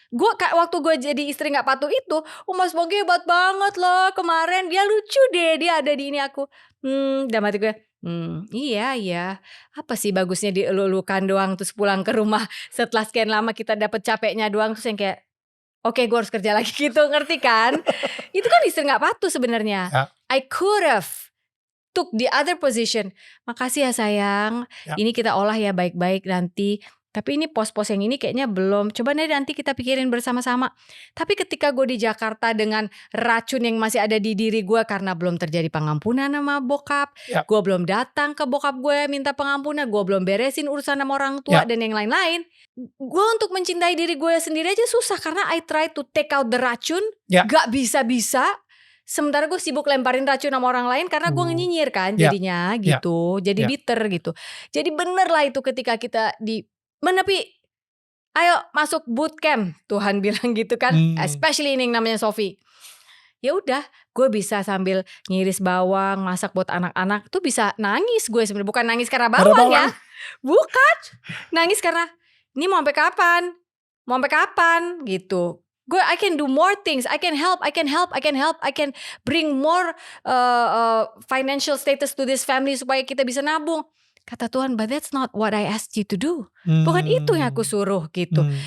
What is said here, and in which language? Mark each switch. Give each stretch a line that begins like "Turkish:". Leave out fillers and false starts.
Indonesian: Waktu gue jadi istri nggak patuh itu, Mas Ponky hebat banget loh kemarin, dia lucu deh, dia ada di ini aku. Dalam hati gue, iya. Apa sih bagusnya dielu-elukan doang terus pulang ke rumah setelah sekian lama kita dapet capeknya doang, terus yang kayak oke, gue harus kerja lagi gitu, ngerti kan? Itu kan istri nggak patuh sebenarnya.
English: I could have took the other position.
Indonesian: Makasih ya sayang, ini kita olah ya baik-baik nanti. Tapi ini pos-pos yang ini kayaknya belum. Coba nanti kita pikirin bersama-sama. Tapi ketika gue di Jakarta dengan racun yang masih ada di diri gue karena belum terjadi pengampunan sama bokap, gue belum datang ke bokap gue minta pengampunan, gue belum beresin urusan sama orang tua dan yang lain-lain. Gue untuk mencintai diri gue sendiri aja susah karena
English: I try to take out the
Indonesian: racun, gak bisa-bisa. Sementara gue sibuk lemparin racun sama orang lain karena gue nyinyir kan jadinya gitu, jadi bitter gitu. Jadi bener lah itu ketika kita menepi, ayo masuk bootcamp, Tuhan bilang gitu kan, especially ini yang namanya Sophie. Ya udah, gue bisa sambil ngiris bawang, masak buat anak-anak, tuh bisa nangis gue sebenarnya, bukan nangis karena bawang ya, bukan, nangis karena ini mau sampai kapan gitu. Gue
English: I can do more things, I can help, I can bring more financial status to this family
Indonesian: supaya kita bisa nabung. Kata Tuhan,
English: but that's not what I asked you to do.
Indonesian: Bukan itu yang aku suruh gitu.